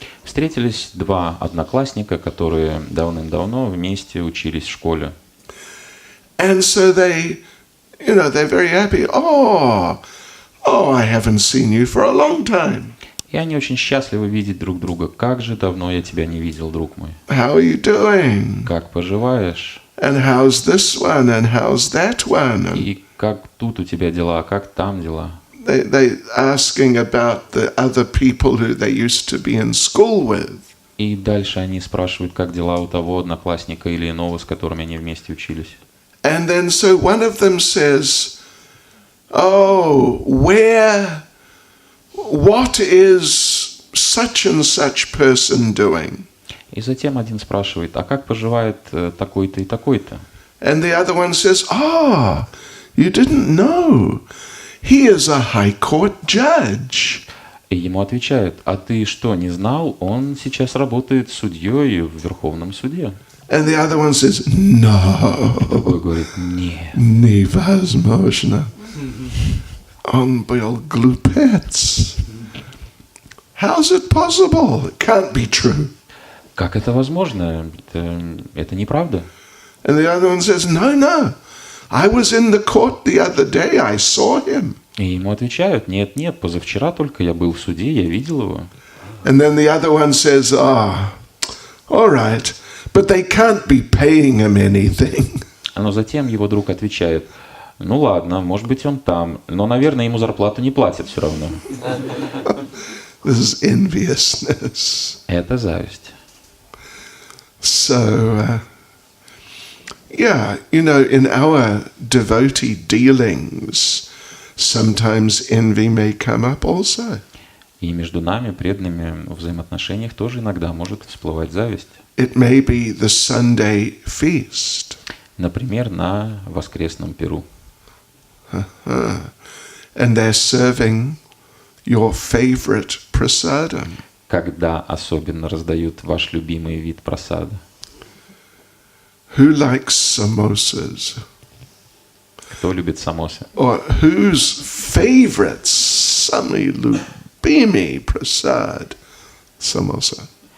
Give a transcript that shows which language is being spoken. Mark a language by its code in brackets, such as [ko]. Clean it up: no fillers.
[ru] Встретились 2 одноклассника, которые давным-давно вместе учились в школе. [en] And so they're very happy. Oh, I haven't seen you for a long time. [ru] И они очень счастливы видеть друг друга. Как же давно я тебя не видел, друг мой. [en] How are you doing? [ru] Как поживаешь? [en] And how's this one? And how's that one? [ru] И как тут у тебя дела, как там дела? [en] They asking about the other people who they used to be in school with. [ru] И дальше они спрашивают, как дела у того одноклассника или иного, с которыми они вместе учились. [en] And then so one of them says, "Oh, what is such and such person doing?" [ru] И затем один спрашивает, а как поживает такой-то и такой-то? [en] And the other one says, you didn't know. He is a high court judge. [ru] И ему отвечают, а ты что, не знал? Он сейчас работает судьей в Верховном суде. [en] And the other one says, no. [ru] Другой говорит, нет. Невозможно. Он был глупец. [en] How's it possible? It can't be true. [ru] Как это возможно? Это неправда. [en] And the other one says, no. I was in the court the other day. I saw him. [ru] И ему отвечают, нет, позавчера только я был в суде, я видел его. [en] And then the other one says, all right, but they can't be paying him anything. [ru] Но затем его друг отвечает, ну ладно, может быть он там, но, наверное, ему зарплату не платят все равно. [en] This is enviousness. [ru] Это зависть. [en] So, yeah, you know, in our devotee dealings, sometimes envy may come up also. [ru] И между нами, преданными, в взаимоотношениях тоже иногда может всплывать зависть. [en] It may be the Sunday feast. [ru] Например, на воскресном пиру. [en] And they're serving your favorite prasadam. [ru] Когда особенно раздают ваш любимый вид прасада. [en] Who likes samosas? [ru] Кто любит самосы? [en] Or whose favorite Swami Lubimi prasad samosa?